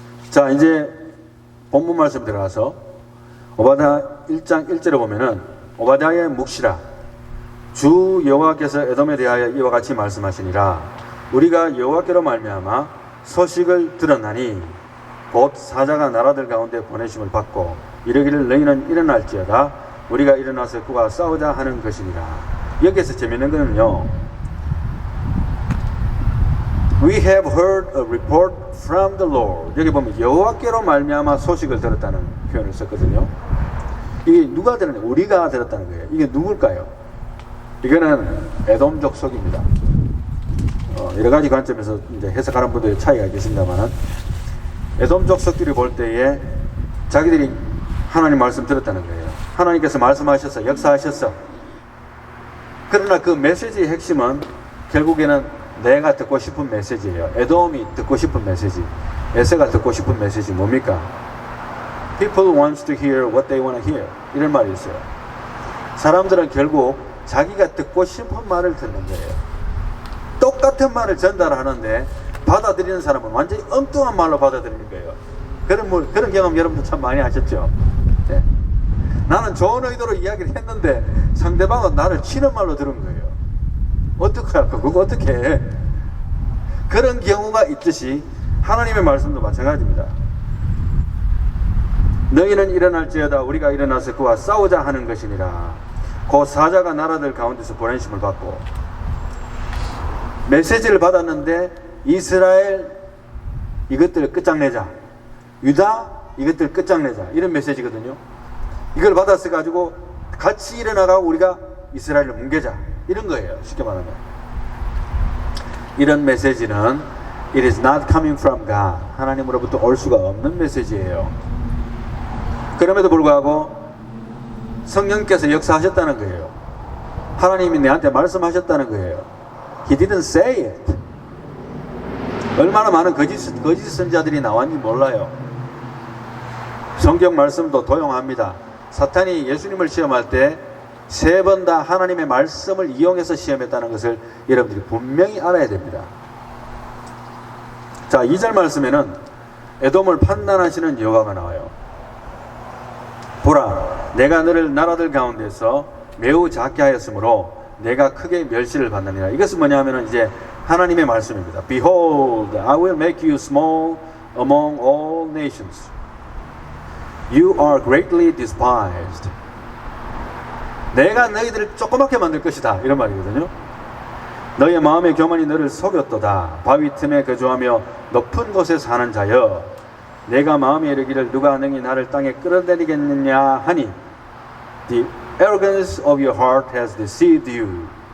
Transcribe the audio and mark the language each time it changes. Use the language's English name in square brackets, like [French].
[Korean] 자, 이제 본문 말씀 들어가서 오바댜 1장 1절에 보면은 오바댜의 묵시라, 주 여호와께서 에돔에 대하여 이와 같이 말씀하시니라. 우리가 여호와께로 말미암아 소식을 들었나니 곧 사자가 나라들 가운데 보내심을 받고 이르기를 너희는 일어날지어다. 우리가 일어나서 그와 싸우자 하는 것이니라. 여기에서 재미있는 것은요, [English] We have heard a report from the Lord. [Korean] 여기 보면 여호와께로 말미암아 소식을 들었다는 표현을 썼거든요. 이게 누가 들었냐? 우리가 들었다는 거예요. 이게 누굴까요? 이거는 에돔 족속입니다. 여러 가지 관점에서 이제 해석하는 분들의 차이가 계십니다만은 에돔 족속들이 볼 때에 자기들이 하나님 말씀 들었다는 거예요. 하나님께서 말씀하셨어, 역사하셨어. 그러나 그 메시지의 핵심은 결국에는 내가 듣고 싶은 메시지예요. 에돔이 듣고 싶은 메시지, 에세가 듣고 싶은 메시지 뭡니까? [English] People wants to hear what they want to hear. [Korean] 이런 말이 있어요. 사람들은 결국 자기가 듣고 싶은 말을 듣는 거예요. 똑같은 말을 전달하는데 받아들이는 사람은 완전히 엉뚱한 말로 받아들이는 거예요. 그런 경험 여러분도 참 많이 하셨죠? 네. 나는 좋은 의도로 이야기를 했는데 상대방은 나를 치는 말로 들은 거예요. 어떻게 할까? 그거 어떻게 해? 그런 경우가 있듯이 하나님의 말씀도 마찬가지입니다. 너희는 일어날지어다 우리가 일어나서 그와 싸우자 하는 것이니라. 그 사자가 나라들 가운데서 보내심을 받고 메시지를 받았는데 이스라엘 이것들을 끝장내자, 유다 이것들 끝장내자, 이런 메시지거든요. 이걸 받았어 가지고 같이 일어나가고 우리가 이스라엘을 뭉개자, 이런 거예요. 쉽게 말하면 이런 메시지는 [English] It is not coming from God. [Korean] 하나님으로부터 올 수가 없는 메시지예요. 그럼에도 불구하고 성령께서 역사하셨다는 거예요. 하나님이 내한테 말씀하셨다는 거예요. [English] He didn't say it. [Korean] 얼마나 많은 거짓 선자들이 나왔는지 몰라요. 성경 말씀도 도용합니다. 사탄이 예수님을 시험할 때 3번 다 하나님의 말씀을 이용해서 시험했다는 것을 여러분들이 분명히 알아야 됩니다. 자, 2절 말씀에는 에돔을 판단하시는 여호와가 나와요. 보라, 내가 너를 나라들 가운데서 매우 작게 하였으므로 내가 크게 멸시를 받느니라. 이것은 뭐냐면은 이제 하나님의 말씀입니다. [English] Behold, I will make you small among all nations. You are greatly despised. [Korean] 내가 너희들을 조그맣게 만들 것이다, 이런 말이거든요. 너희의 마음의 교만이 너를 속였도다. 바위 틈에 거주하며 높은 곳에 사는 자여, 내가 마음에 이르기를 누가 능히 나를 땅에 끌어내리겠느냐 하니 [English] The arrogance of your heart has deceived you.